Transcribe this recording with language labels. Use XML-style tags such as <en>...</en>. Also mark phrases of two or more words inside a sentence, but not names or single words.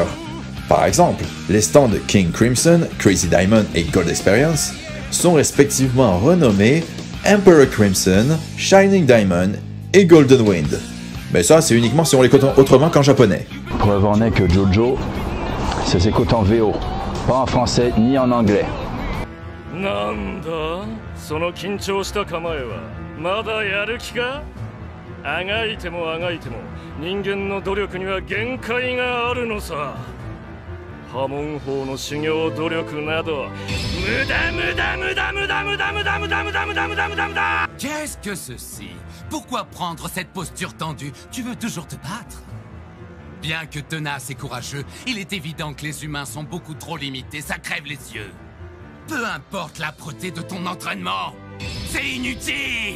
<fr>Par exemple, les stands de King Crimson, Crazy Diamond et Gold Experience sont respectivement renommés Emperor Crimson, Shining Diamond et Golden Wind. Mais ça, c'est uniquement si on l'écoute autrement qu'en japonais. Preuve en est que JoJo, ça s'écoute en VO, pas en français ni en anglais.</fr> <ja>なんだその緊張した構えはまだやる気かあがいてもあがいても人間の努力には限界があるのさ破門法の修行努力など無駄無駄無駄無駄無駄無駄無駄無駄無駄無駄無駄無駄</ja> <fr>Qu'est-ce que ceci? Pourquoi prendre cette posture tendue? Tu veux toujours te battre? Bien que tenace et courageux, il est évident que les humains sont beaucoup trop limités, ça crève les yeux. Peu importe l'âpreté de ton entraînement, c'est inutile!</fr>